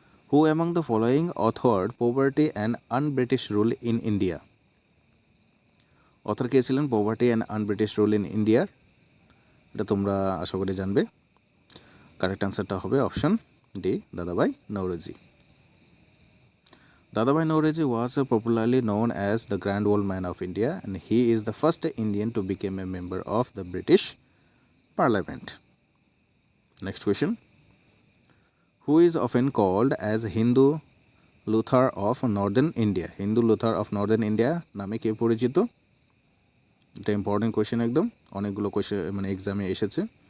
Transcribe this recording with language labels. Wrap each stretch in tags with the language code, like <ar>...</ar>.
<en>Who among the following authored poverty and unBritish rule in India?</en> <bn>Author কে ছিলেন poverty and un-British rule in ইন্ডিয়ার? এটা তোমরা আশা করি জানবে। কারেক্ট আনসারটা হবে অপশন ডি, দাদাভাই Naoroji.</bn> <en>Dadabhai Naoroji was popularly known as the Grand Old Man of India, and he is the first Indian to become a member of the British Parliament. Next question. Who is often called as Hindu Luther of Northern India?</en> <bn>Hindu Luther of Northern India নামে কে পরিচিত? এটা important question, একদম অনেকগুলো question মানে এক্সামে এসেছে।</bn>